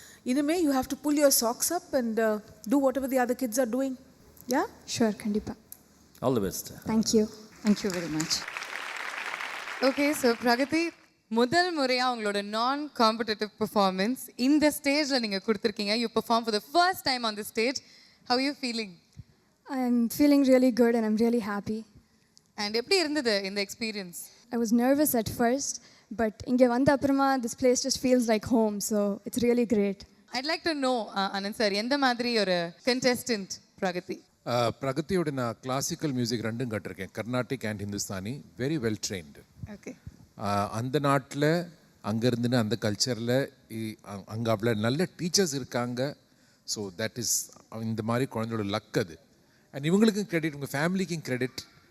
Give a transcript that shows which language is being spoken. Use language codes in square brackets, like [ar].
[en] இனிமே you have to pull your socks up and do whatever the other kids are doing. Yeah [ta] sure கண்டிப்பாக. [en] All the best. Thank you. Thank you very much. [ta] Okay, so Pragati முதல் முறையாக உங்களோட நான் competitive performance இந்த ஸ்டேஜில் நீங்கள் கொடுத்துருக்கீங்க. [en] You perform for the first time on the stage. How you feeling? I'm feeling really good and I'm really happy. [ta] And எப்படி இருந்தது இந்த experience? [en] I was nervous at first, but [ta] inge vanda apprama [en] this place just feels like home, so it's really great. I'd like to know, Anand sir, [ta] எந்த மாதிரி ஒரு [en] contestant Pragathi? [ta] பிரகதியோட நான் classical music ரெண்டும் கட்டிருக்கேன், Carnatic and Hindustani. [en] Very well trained. Okay. [ta] அந்த நாட்டில் அங்கே இருந்துன்னு அந்த கல்ச்சரில் அங்கே அவ்வளோ நல்ல டீச்சர்ஸ் இருக்காங்க. [en] so that is [ta] இந்த மாதிரி குழந்தையோட லக் அது. அண்ட் இவங்களுக்கும் கிரெடிட், உங்கள் ஃபேமிலிக்கும் கிரெடிட்.